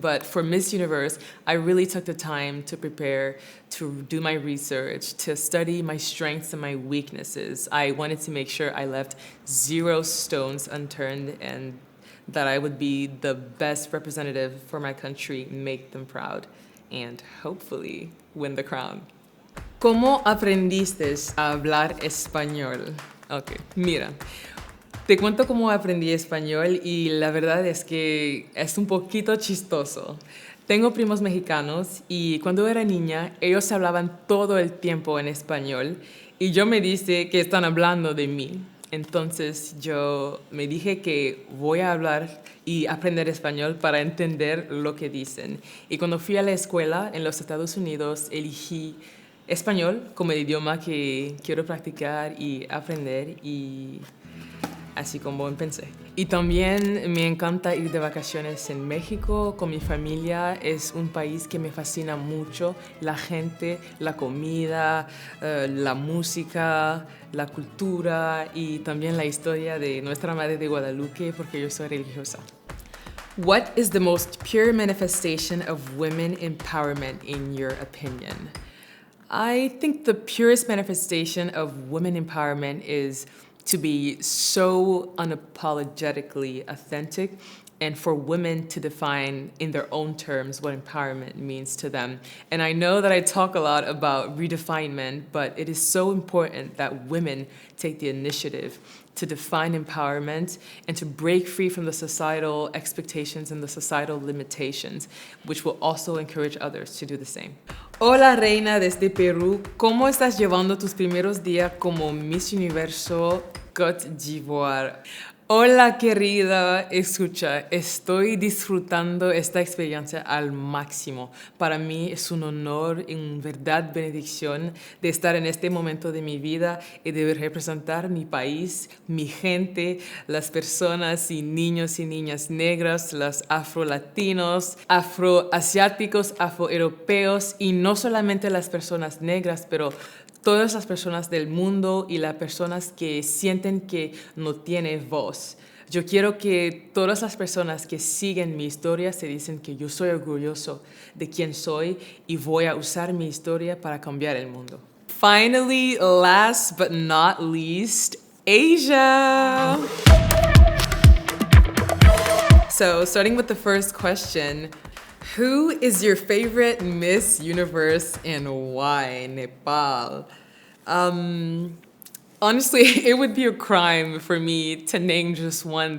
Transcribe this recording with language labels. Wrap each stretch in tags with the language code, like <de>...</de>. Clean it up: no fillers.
<en>But for Miss Universe, I really took the time to prepare, to do my research, to study my strengths and my weaknesses. I wanted to make sure I left 0 stones unturned and that I would be the best representative for my country, make them proud, and hopefully win the crown.</en> <es>¿Cómo aprendiste a hablar español? Okay, mira. Te cuento cómo aprendí español y la verdad es que es un poquito chistoso. Tengo primos mexicanos y cuando era niña ellos hablaban todo el tiempo en español y yo me dije que están hablando de mí. Entonces yo me dije que voy a hablar y aprender español para entender lo que dicen. Y cuando fui a la escuela en los Estados Unidos elegí español como el idioma que quiero practicar y aprender, y así como empecé. Y también me encanta ir de vacaciones en México con mi familia. Es un país que me fascina mucho. La gente, la comida, la música, la cultura y también la historia de Nuestra Madre de Guadalupe, porque yo soy religiosa.</es> <en>What is the most pure manifestation of women empowerment in your opinion? I think the purest manifestation of women empowerment is to be so unapologetically authentic and for women to define in their own terms what empowerment means to them. And I know that I talk a lot about redefinement, but it is so important that women take the initiative to define empowerment and to break free from the societal expectations and the societal limitations, which will also encourage others to do the same.</en> <es>Hola reina desde Perú, ¿cómo estás llevando tus primeros días como Miss Universe Côte d'Ivoire? Hola querida, escucha, estoy disfrutando esta experiencia al máximo. Para mí es un honor y en verdad bendición de estar en este momento de mi vida y de representar mi país, mi gente, las personas y niños y niñas negras, los afrolatinos, afroasiáticos, afroeuropeos y no solamente las personas negras, pero todas las personas del mundo y las personas que sienten que no tienen voz. Yo quiero que todas las personas que siguen mi historia se dicen que yo soy orgulloso de quién soy y voy a usar mi historia para cambiar el mundo.</es> <en>Finally, last but not least, Asia! So, starting with the first question, who is your favorite Miss Universe and why? Nepal. Honestly, it would be a crime for me to name just one.</en>